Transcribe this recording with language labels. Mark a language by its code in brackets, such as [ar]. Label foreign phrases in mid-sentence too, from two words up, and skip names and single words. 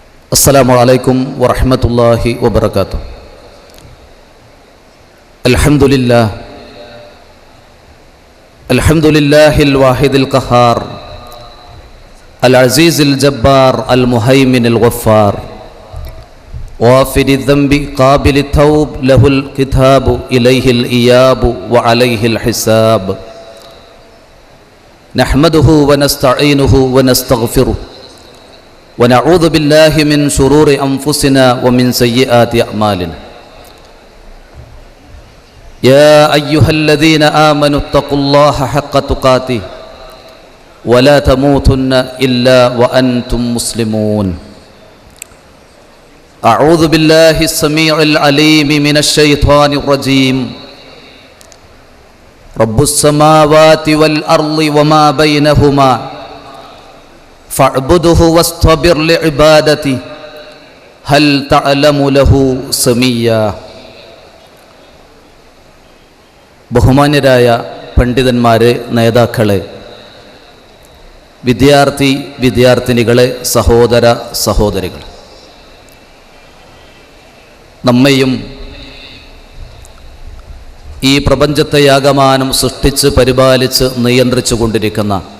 [ar] السلام عليكم ورحمة الله وبركاته. الحمد لله الواحد القهار العزيز الجبار المهيمن الغفار غافر الذنب قابل التوب له الكتاب إليه المآب وعليه الحساب. نحمده ونستعينه ونستغفره ونعوذ بالله من شرور أنفسنا ومن سيئات أعمالنا. يا أيها الذين آمنوا اتقوا الله حق تقاته ولا تموتن إلا وأنتم مسلمون. أعوذ بالله السميع العليم من الشيطان الرجيم. رب السماوات والأرض وما بينهما فاعبده واصطبر لعبادته هل تعلم له സമീയ. [ml] ബഹുമാന്യരായ പണ്ഡിതന്മാരെ, നേതാക്കളെ, വിദ്യാർത്ഥിനികളെ, സഹോദര സഹോദരികൾ, നമ്മയും ഈ പ്രപഞ്ചത്തെയാകമാനം സൃഷ്ടിച്ച് പരിപാലിച്ച് നിയന്ത്രിച്ചു കൊണ്ടിരിക്കുന്ന